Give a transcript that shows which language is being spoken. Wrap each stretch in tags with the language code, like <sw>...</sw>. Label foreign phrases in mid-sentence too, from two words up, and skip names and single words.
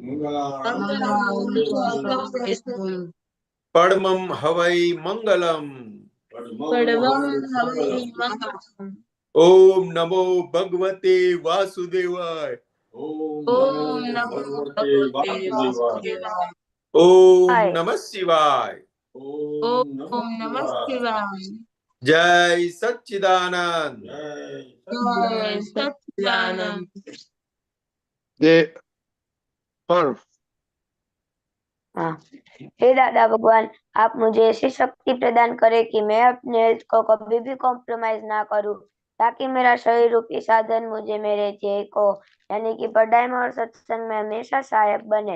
<sa>परमं हवै मंगलम ओम नमो भगवते वासुदेवाय ओम नमः शिवाय जय सच्चिदानंद જે પર</sa> <hi>हाँ। हे दादा भगवान, आप मुझे ऐसी शक्ति प्रदान करें कि मैं अपने हेल्थ को कभी भी कॉम्प्रोमाइज ना करूं, ताकि मेरा शरीर रूपी साधन मुझे मेरे ध्येय को यानी कि पढ़ाई में और सत्संग में हमेशा सहायक बने।</hi>